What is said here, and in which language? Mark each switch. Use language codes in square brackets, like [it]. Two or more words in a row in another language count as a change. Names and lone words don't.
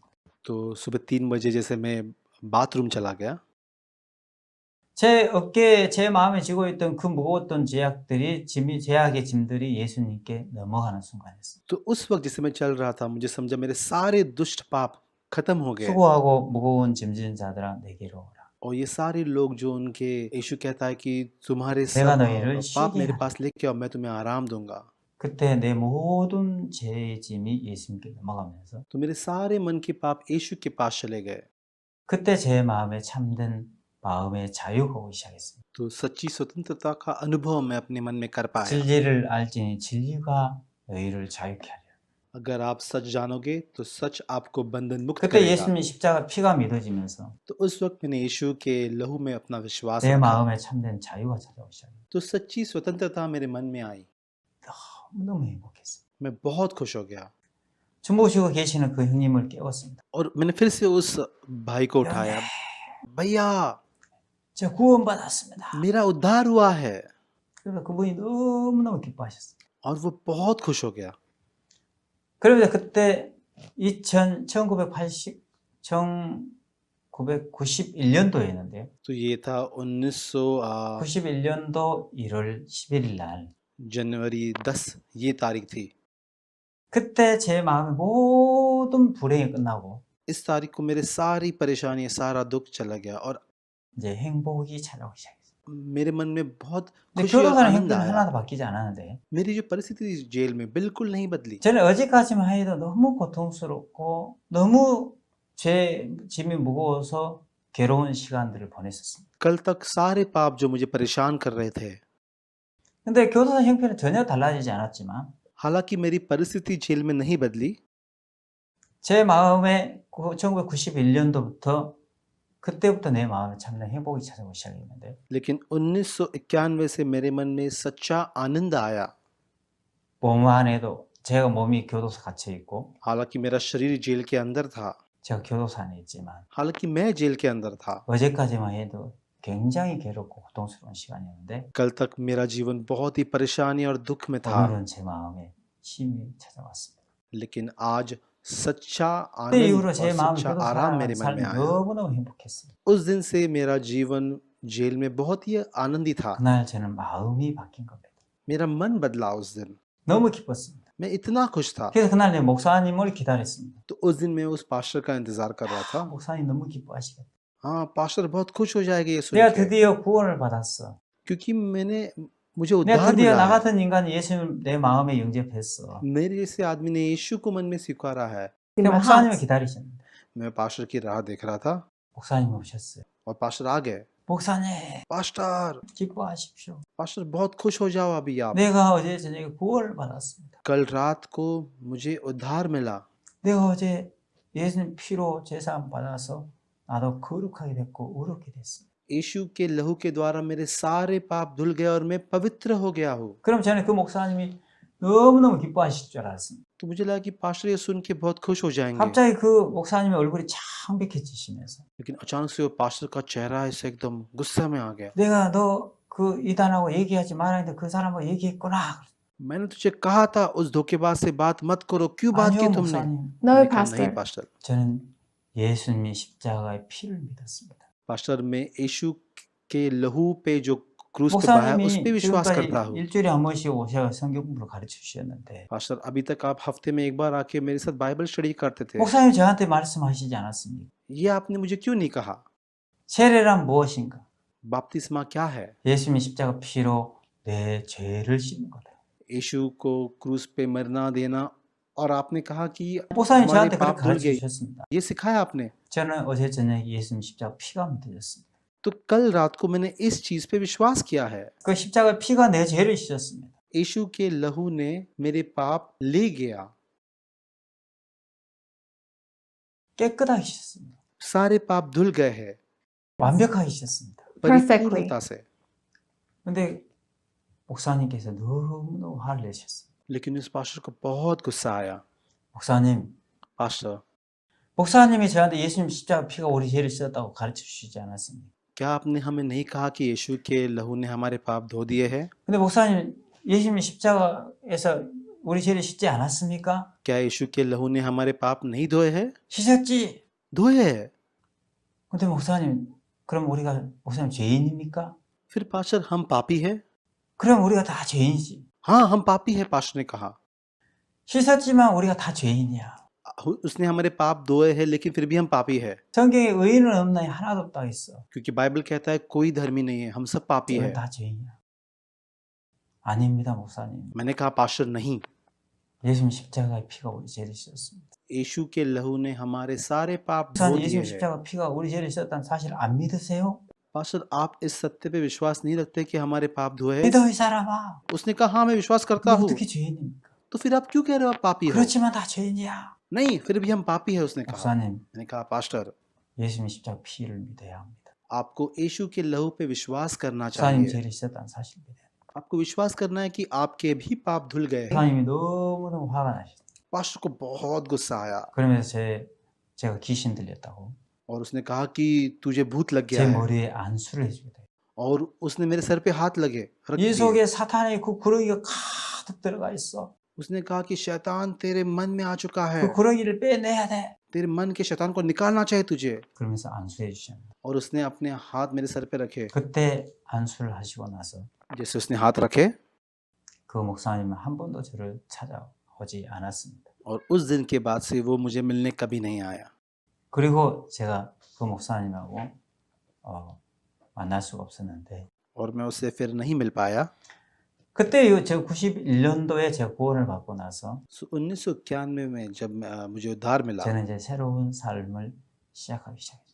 [hi] तो सुबह 3 बजे जैसे मैं बाथरूम चला गया, [ko] 제 어깨에 제 마음에 지고 있던 그 무거웠던 제약의 짐들이 예수님께 넘어가는 순간이었습니다. [hi] तो उस वक्त जैसे मैं चल रहा था, मुझे समझा मेरे सारे दुष्ट पाप खत्म हो गए। [ko] 수고하고 무거운 짐진 자들아 내게로 오라. [hi] और ये सारे लोग जो उनके, यीशु कहता है कि तुम्हारे [ko] 내가 [hi] सब [ko] 너희를 [hi] पाप [ko] 쉬게 [hi] मेरे [ko] 하리라. [hi] पास लेके आओ, मैं तुम्हें आराम दूंगा। [ko] 그때 내 모든 죄의 짐이 예수님께 넘어가면서 [hi] तो मेरे सारे मन के पाप यीशु के पास चले गए। [ko] 그때 제 마음에 참된 마음의 자유가 오기 시작했습니다. [hi] तो सच्ची स्वतंत्रता का अनुभव मैं अपने मन में कर पाया। [ko] 진리를 알지니 진리가 너희를 자유케 하리라. [hi] अगर आप सच जानोगे तो सच आपको बंधन मुक्त [ko] 그때 [hi] करेगा। [ko] 예수님의 십자가 피가 믿어지면서 [hi] तो उस वक्त मैंने यीशु के लहू में अपना विश्वास [ko] 내 [hi] रखा। [ko] 마음에 참된 자유가 찾아오기 시작했습니다. [hi] तो सच्ची स्वतंत्रता मेरे मन में आई। [ko] 너무 행복했어요. [hi] मैं बहुत खुश हो गया [ko] 주무시고 계시는 그 형님을 깨웠습니다. [hi] और मैंने फिर से उस भाई को उठाया। भैया, [ko] 저 구원받았습니다. [hi] मेरा उद्धार हुआ है। [ko] 그래서 그분이 너무너무 기뻐하셨어요. [hi] और वो बहुत खुश हो गया। [ko] 그러면서 그때 1991년도였는데요. [hi] तो ये था 1991 [ko] 91년도 1월 11일 날. [hi] जनवरी 10 ये तारीख थी। [ko] 그때 제 마음의 모든 불행이 끝나고 [hi] इस तारीख को मेरे सारी परेशानी, सारा दुख चला गया और [ko] 이제 행복이 찾아오기 시작했어요. [hi] मेरे मन में बहुत [ko] 근데 [hi] खुशी और [ko] 교도소는 [hi] आनंद [ko] 형편은 [hi] आया। [ko] 하나도 바뀌지 않았는데 [hi] मेरी जो परिस्थिति थी जेल में बिल्कुल नहीं बदली। [ko] 저는 어제까지만 해도 너무 고통스럽고 너무 제 짐이 무거워서 괴로운 시간들을 보냈었습니다. [hi] कल तक सारे पाप जो मुझे परेशान कर रहे थे, [ko] 근데 교도소 형편은 전혀 달라지지 않았지만 [hi] हालांकि मेरी परिस्थिति जेल में नहीं बदली, [ko] 제 마음에 1991년도부터 그때부터 내 마음에 참된 행복이 찾아오기 시작했는데 [hi] लेकिन 1991 से मेरे मन में सच्चा आनंद आया। [ko] 몸 안에도 제가 몸이 교도소 갇혀 있고 [hi] हालांकि मेरा शरीर जेल के अंदर था, [ko] 제가 교도소 안에 있지만 [hi] हालांकि मैं जेल के अंदर था। [ko] 어제까지만 해도 굉장히 괴롭고 고통스러운 시간이었는데 [hi] कल तक मेरा जीवन बहुत ही परेशानी और दुख में था, [ko] 오늘은 제 마음에 힘이 찾아왔습니다. [hi] लेकिन आज सच्चा [ko] 그 [hi] आनंद [ko] 이후로 [hi] और [ko] 제 마음이 [hi] सच्चा [ko] 교도소 [hi] आराम [ko] 살아가는 [hi] मेरे मन में [ko] 삶이 [hi] आया। [ko] 너무너무 행복했어요. [hi] उस दिन से मेरा जीवन जेल में बहुत ही आनंदी था। [ko] 그날 저는 마음이 바뀐 겁니다. [hi] मेरा मन बदला उस दिन। [ko] 너무 기뻤습니다. [hi] मैं इतना खुश था। [ko] 그래서 그날 내 목사님을 기다렸습니다. [hi] तो उस दिन मैं उस पास्टर का इंतजार कर रहा था। [ko] 목사님 너무 기뻐하시겠다. [hi] हाँ, पास्टर बहुत खुश हो जाएगा ये सुन [ko] 내가 [hi] के, [ko] 드디어 구원을 받았어. [hi] क्योंकि मुझे [ko] 내가 [hi] उद्धार [ko] 드디어 [hi] मिला [ko] 나 [hi] है। [ko] 같은 인간이 예수님을 내 마음에 영접했어. [hi] मेरे जैसे आदमी ने यीशु को मन में स्वीकारा है। [en] in [ko] 근데 [en] my [ko] 목사님을 [en] heart. [ko] 기다리셨는데 [hi] मैं पास्टर की राह देख रहा था [ko] 목사님 오셨어요. [hi] और पास्टर आ गए। [ko] 목사님 [hi] पास्टर, [ko] 기뻐하십시오. [hi] पास्टर बहुत खुश हो जाओ अभी आप। [ko] 내가 어제 저녁에 구원을 받았습니다. [hi] कल रात को मुझे उद्धार मिला। [ko] 내가 어제 예수님 피로 제사함 받아서 나도 거룩하게 됐고 의롭게 됐습니다. [hi] यीशु के लहू के द्वारा मेरे सारे पाप धुल गए और मैं पवित्र हो गया हूँ। [ko] 그럼 저는 그 목사님이 너무너무 기뻐하실 줄 알았습니다. [hi] तो मुझे लगा कि पास्टर ये सुन के बहुत खुश हो जाएंगे, [ko] 갑자기 그 목사님의 얼굴이 창백해지시면서 [hi] लेकिन अचानक से वो पास्टर का चेहरा ऐसे एकदम गुस्से में आ गया। [ko] 내가 너 그 이단하고 얘기하지 말아야 했는데 그 사람하고 얘기했구나. [hi] मैंने तुझे कहा था उस धोखेबाज से बात मत करो, क्यों बात की [ko] 아니요 [hi] तुमने? [ko] 목사님. [en] No, [hi] मैंने कहा, नहीं [en] Pastor. [hi] पास्टर। [ko] 저는 예수님이 십자가의 피를 믿었습니다. [hi] पास्टर मैं यीशु के लहू पे जो क्रूस पे बहाया उस पे [ko] 목사님이 [hi] विश्वास [ko] 지금까지 [hi] करता हूँ। [ko] 일주일에 한 번씩 오셔 성경 공부를 가르쳐 주셨는데 [hi] पास्टर अभी तक आप हफ्ते में एक बार आके मेरे साथ [en] Bible study [hi] करते थे, [ko] 목사님 저한테 말씀하시지 않았습니까? [hi] ये आपने मुझे क्यों नहीं कहा? [ko] 세례란 무엇인가? [hi] बपतिस्मा क्या है? [ko] 예수님이 십자가 피로 내 죄를 씻는 거다. [hi] यीशु को क्रूस पे मरना देना, और आपने कहा कि [ko] 목사님 [hi] हमारे [ko] 저한테 그렇게 [hi] पाप धुल [ko] 가르쳐 [hi] गए, [ko] 주셨습니다. [hi] ये सिखाया आपने। [ko] 저는 어제 저녁에 예수님 십자가 피가 믿어졌습니다. [hi] तो कल रात को मैंने इस चीज पे विश्वास किया है। [ko] 그 십자가 피가 내 죄를 씻었습니다. [hi] यीशु के लहू ने मेरे पाप ले गया। [ko] 깨끗하게 씻었습니다. [hi] सारे पाप धुल गए हैं [ko] 완벽하게 씻었습니다. [en] Perfectly. [hi] परिपूर्णता से। [ko] 근데 목사님께서 너무너무 화를 내셨어요. [hi] लेकिन उस पास्टर को बहुत गुस्सा आया। [ko] 목사님, [hi] पास्टर, [ko] 목사님이 저한테 예수님 십자가 피가 우리 죄를 씻었다고 가르쳐 주시지 않았습니까? [hi] क्या आपने हमें नहीं कहा कि यीशु के लहू ने हमारे पाप धो दिए हैं? [ko] 근데 목사님, 예수님 십자가에서 우리 죄를 씻지 않았습니까? [hi] क्या यीशु के लहू ने हमारे पाप नहीं धोए हैं? [ko] 씻었지. [hi] धोए हैं। [ko] 근데 목사님, 그럼 우리가 목사님 죄인입니까? [hi] फिर पास्टर, हम पापी हैं? [ko] 그럼 우리가 다 죄인이지. [hi] हाँ, हम पापी हैं, पास्टर ने कहा। [ko] 씻었지만 우리가 다 죄인이야. [hi] उसने हमारे पाप धोए हैं, लेकिन फिर भी हम पापी है। [ko] 성경에 의인은 없나니 하나도 없다 했어. [hi] क्योंकि बाइबल कहता है कोई धर्मी नहीं है, हम सब पापी [ko] 우리 [hi] है। [ko] 다 죄인이야. 아닙니다, 목사님. [hi] मैंने कहा पास्टर नहीं, [ko] 예수님 십자가의 피가 우리 죄를 씻었습니다. [hi] यीशु के लहू ने हमारे सारे पाप धो [ko] 목사님, [hi] दिए [ko] 예수님 [hi] हैं। [ko] 십자가 피가 우리 죄를 씻었다는 사실 안 믿으세요? [hi] पास्टर, आप इस सत्य पे विश्वास नहीं रखते कि हमारे पाप धोए हैं? [ko] 믿어 이 सा람아. [hi] उसने कहा हाँ, मैं विश्वास करता [ko] 너 [hi] हूँ। [ko] 어떻게 죄인입니까? [hi] तो फिर आप क्यों कह रहे हो आप पापी हो? [ko] 그렇지만 다 죄인이야. [hi] नहीं, फिर भी हम पापी है, उसने कहा। [ko] 목사님, [hi] मैंने कहा पास्टर, [ko] 예수님 십자가 피를 믿어야 합니다. [hi] आपको यीशु के लहू पे विश्वास करना [ko] 목사님 [hi] चाहिए। [ko] 죄를 씻었다는 사실 믿어야 돼요. [hi] आपको विश्वास करना है कि आपके भी पाप धुल गए हैं। [ko] 목사님이 너무너무 화가 나셨어요. [hi] पास्टर को बहुत गुस्सा आया [ko] 그러면서 제가 귀신 들렸다고 [hi] और उसने कहा कि तुझे भूत लग गया [ko] 제 [hi] है, [ko] 머리에 안수를 해주게 돼요. [hi] और उसने मेरे सर पे हाथ रख [ko] 이 [hi] दिए। [ko] 속에 사탄의 그 구렁이가 가득 들어가 있어. [hi] उसने कहा कि शैतान तेरे मन में आ चुका है, [ko] 그 구렁이를 빼내야 돼. [hi] तेरे मन के शैतान को निकालना चाहिए तुझे। [ko] 그러면서 안수해 주셨는데 [hi] और उसने अपने हाथ मेरे सर पे रखे। [ko] 그때 안수를 하시고 나서 [hi] जैसे उसने हाथ रखे, [ko] 그 목사님은 한 번도 저를 찾아오지 않았습니다. [hi] और उस दिन के बाद से वो मुझे मिलने कभी नहीं आया। [ko] 그리고 제가 그 목사님하고 만날 수가 없었는데 [hi] और मैं उससे फिर नहीं मिल पाया। [ko] 그때 제가 91년도에 제가 구원을 받고 나서 [hi] 1991 में जब मुझे उद्धार मिला, [ko] 저는 이제 새로운 삶을 시작하기 시작했어요.